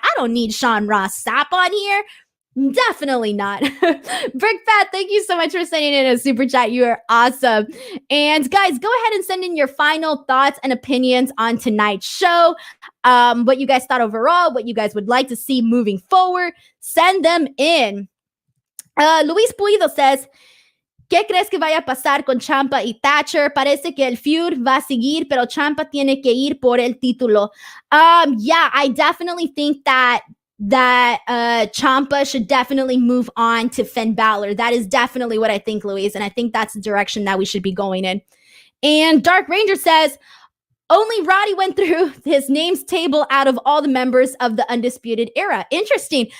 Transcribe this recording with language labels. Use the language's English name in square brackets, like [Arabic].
[English] I don't need Sean Ross Sapp on here. Definitely not. Brick Pat, thank you so much for sending in a super chat. You are awesome. And guys, go ahead and send in your final thoughts and opinions on tonight's show. What you guys thought overall, what you guys would like to see moving forward. Send them in. [Spanish] Luis Puido [English] says, [Spanish] ¿qué crees que vaya a pasar con Ciampa y Thatcher? Parece que el feud va a seguir, pero Ciampa tiene que ir por el título. [English] Yeah, I definitely think that Ciampa should definitely move on to Finn Balor. That is definitely what I think, Luis, and I think that's the direction that we should be going in. And Dark Ranger says, only Roddy went through his names table out of all the members of the Undisputed Era. Interesting.